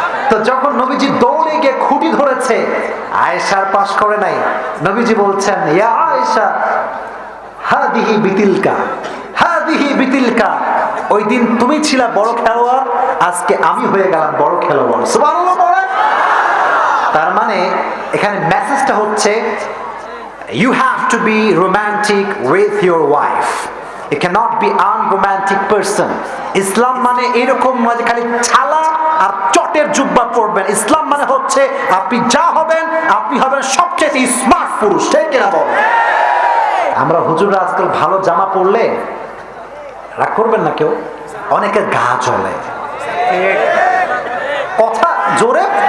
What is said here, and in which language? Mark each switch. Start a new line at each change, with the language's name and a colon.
Bangla: তো যখন নবীজি দৌড়ে গিয়ে খুঁটি ধরেছে, আয়েশার পাশ করে নাই। নবীজি বলছেন
Arabic: ইয়া আয়েশা হাদিহি বিতিলকা, হাদিহি বিতিলকা।
Bangla: ওই দিন তুমি ছিলা বড় খেলোয়াড়, আজকে আমি হয়ে গেলাম বড় খেলোয়াড়। সুবহানাল্লাহ বলেন। তার মানে এখানে মেসেজটা হচ্ছে
English: you have to be romantic with your wife, you cannot be unromantic person.
Bangla: ইসলাম মানে এরকম নয় খালি ছালা আর চটের জুব্বা পরবেন। ইসলাম মানে হচ্ছে আপনি যা হবেন আপনি হবেন সবচেয়ে স্মার্ট পুরুষ, ঠিক কিনা বলেন? আমরা হুজুররা আজকাল ভালো জামা পরলে রাগ করবেন না কেউ, অনেকের গা জ্বলে, কথা জোরে।